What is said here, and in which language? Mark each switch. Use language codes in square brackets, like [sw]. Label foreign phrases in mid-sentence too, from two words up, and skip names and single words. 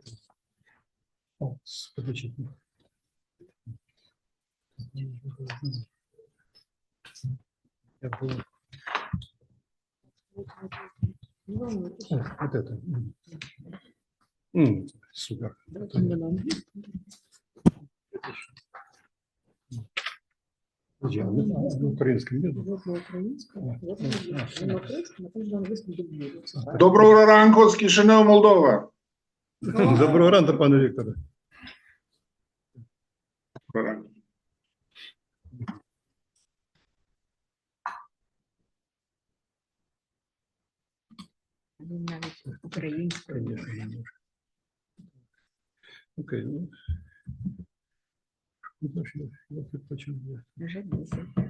[ru] О, подождите. Я был. Вот это. Супер. Украинском нет? [uk] Доброго ранку з Кишинева, Молдова. Доброго ранку, пане Вікторе. Доброго ранку. Навіть українською. [ru] Конечно, немножко. Окей, ну. Я предпочел. [uk] Вже 10.